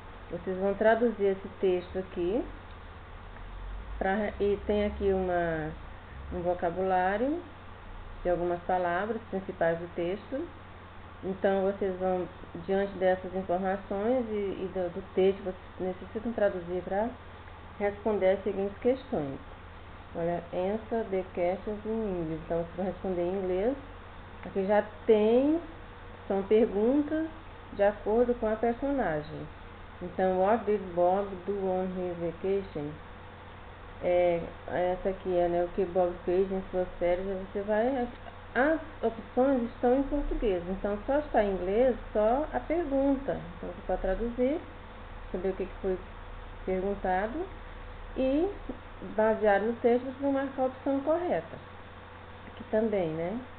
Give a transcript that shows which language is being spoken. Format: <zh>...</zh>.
<pt>Vocês vão traduzir esse texto aqui. E tem aqui um vocabulário de algumas palavras principais do texto. Então, vocês vão, diante dessas informações e do texto, vocês necessitam traduzir para responder as seguintes questões.</pt> <en>Olha, answer the questions in English.</en> <pt>Então, vocês vão responder em inglês. Aqui já são perguntas de acordo com a personagem.</pt> <en>Então, what did Bob do on his vacation?</en> <pt>Essa aqui é, né, o que Bob fez em suas férias. As opções estão em português, então só está em inglês só a pergunta. Então você pode traduzir, saber o que foi perguntado e, baseado no texto, você vai marcar a opção correta. Aqui também, né?</pt>